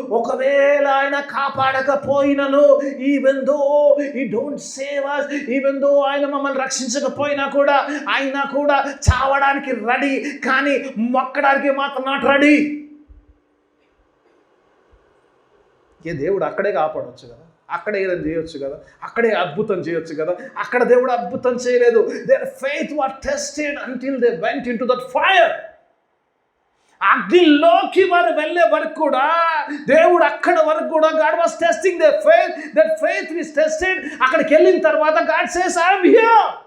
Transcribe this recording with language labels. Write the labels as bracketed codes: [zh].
[te] ఒకవేళ ఆయన కాపాడకపోయినను, [en] even though he don't save us, [te] even though ఆయన మమ్మల్ని రక్షించకపోయినా కూడా, ఆయన కూడా చావడానికి రెడీ, కానీ మొక్కడానికి మాత్రం [en] Not ready. [te] దేవుడు అక్కడే కాపాడవచ్చు కదా, అక్కడే ఏదైనా చేయొచ్చు కదా, అక్కడే అద్భుతం చేయొచ్చు కదా. అక్కడ దేవుడు అద్భుతం చేయలేదు. [en] their faith was tested until they went into that fire. [te] అగ్నిలోకి వారు వెళ్ళే వరకు కూడా దేవుడు అక్కడ వరకు కూడా [en] God was testing their faith. That faith is tested. [te] అక్కడికి వెళ్ళిన తర్వాత [en] God says, I am here.